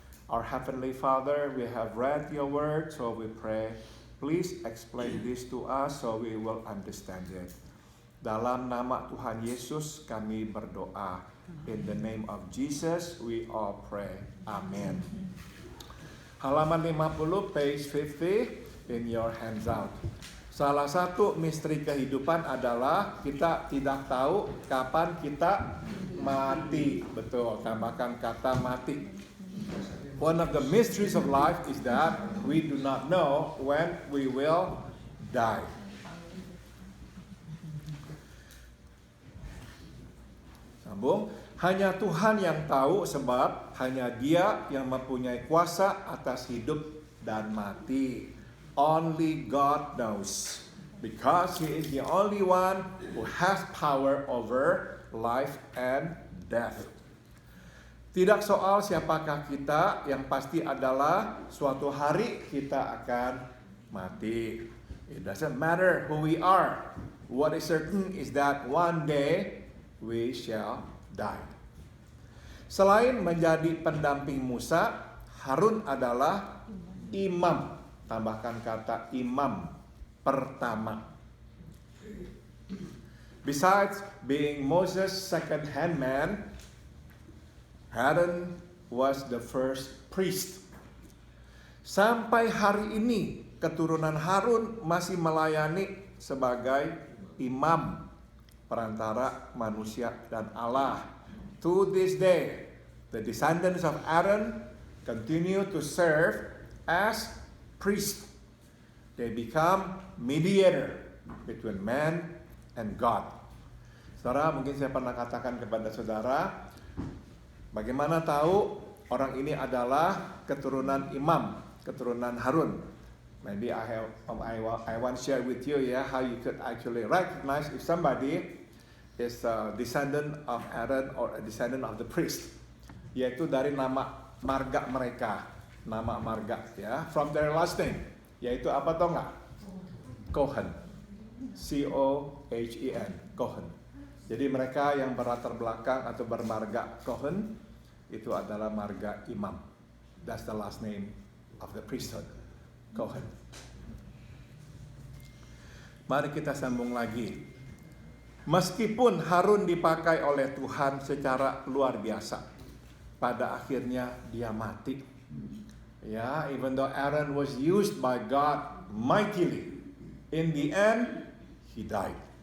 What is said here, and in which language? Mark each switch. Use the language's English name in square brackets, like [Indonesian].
[English] Our Heavenly Father, we have read your word, so we pray, please explain this to us so we will understand it. [Indonesian] Dalam nama Tuhan Yesus kami berdoa. [English] In the name of Jesus we all pray. Amen. [Indonesian] Halaman 50, [English] page 50 in your handout. [Indonesian] Salah satu misteri kehidupan adalah kita tidak tahu kapan kita mati. Betul, tambahkan kata mati. [English] One of the mysteries of life is that we do not know when we will die. [Indonesian] Sambung, hanya Tuhan yang tahu sebab hanya Dia yang mempunyai kuasa atas hidup dan mati. [English] Only God knows, because He is the only one who has power over life and death. [Indonesian] Tidak soal siapakah kita, yang pasti adalah suatu hari kita akan mati. [English] It doesn't matter who we are. What is certain is that one day we shall die. [Indonesian] Selain menjadi pendamping Musa, Harun adalah imam. Tambahkan kata imam pertama. [English] Besides being Moses' second-hand man, Aaron was the first priest. [Indonesian] Sampai hari ini keturunan Harun masih melayani sebagai imam perantara manusia dan Allah. [English] To this day, the descendants of Aaron continue to serve as priests. They become mediator between man and God. [Indonesian] Saudara, mungkin saya pernah katakan kepada saudara, bagaimana tahu orang ini adalah keturunan imam, keturunan Harun. [English] Maybe I want to share with you how you could actually recognize if somebody is a descendant of Aaron or a descendant of the priest. [Indonesian] Yaitu dari nama marga mereka, nama marga [English] from their last name. [Indonesian] Yaitu apa tau nggak? Cohen, C-O-H-E-N, Cohen. Jadi mereka yang berlatar belakang atau bermarga Cohen itu adalah marga imam. [English] That's the last name of the priesthood, Cohen. [Indonesian] Mari kita sambung lagi. Meskipun Harun dipakai oleh Tuhan secara luar biasa, pada akhirnya dia mati. [English] Even though Aaron was used by God mightily, in the end he died.